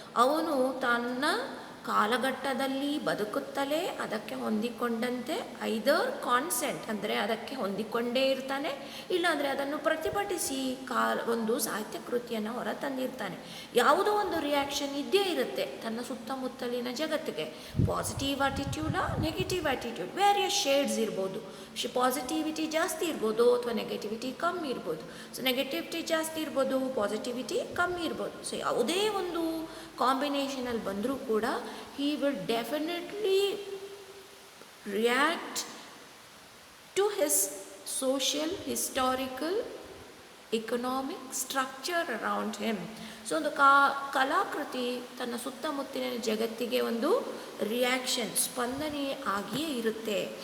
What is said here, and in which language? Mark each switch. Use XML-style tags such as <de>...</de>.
<kn>ಅವನು ತನ್ನ ಕಾಲಘಟ್ಟದಲ್ಲಿ ಬದುಕುತ್ತಲೇ ಅದಕ್ಕೆ ಹೊಂದಿಕೊಂಡಂತೆ ಐದರ್ ಕಾನ್ಸೆಂಟ್ ಅಂದರೆ ಅದಕ್ಕೆ ಹೊಂದಿಕೊಂಡೇ ಇರ್ತಾನೆ, ಇಲ್ಲಾಂದರೆ ಅದನ್ನು ಪ್ರತಿಭಟಿಸಿ ಒಂದು ಸಾಹಿತ್ಯ ಕೃತಿಯನ್ನು ಹೊರತಂದಿರ್ತಾನೆ. ಯಾವುದೋ ಒಂದು ರಿಯಾಕ್ಷನ್ ಇದ್ದೇ ಇರುತ್ತೆ ತನ್ನ ಸುತ್ತಮುತ್ತಲಿನ ಜಗತ್ತಿಗೆ.</kn> <en>positive attitude, negative attitude, various shades</en> <kn>ಇರ್ಬೋದು. ಪಾಸಿಟಿವಿಟಿ ಜಾಸ್ತಿ ಇರ್ಬೋದು ಅಥವಾ ನೆಗೆಟಿವಿಟಿ ಕಮ್ಮಿ ಇರ್ಬೋದು. ಸೊ ನೆಗೆಟಿವಿಟಿ ಜಾಸ್ತಿ ಇರ್ಬೋದು, ಪಾಸಿಟಿವಿಟಿ ಕಮ್ಮಿ ಇರ್ಬೋದು. ಸೊ ಯಾವುದೇ ಒಂದು ಕಾಂಬಿನೇಷನಲ್ಲಿ ಬಂದರೂ ಕೂಡ</kn> <en>he will definitely react to his social, historical, economic structure around him.</en> <kn>So ಒಂದು ಕಲಾಕೃತಿ ತನ್ನ ಸುತ್ತಮುತ್ತಲಿನ ಜಗತ್ತಿಗೆ ಒಂದು ರಿಯಾಕ್ಷನ್, ಸ್ಪಂದನೆ ಆಗಿಯೇ ಇರುತ್ತೆ.</kn>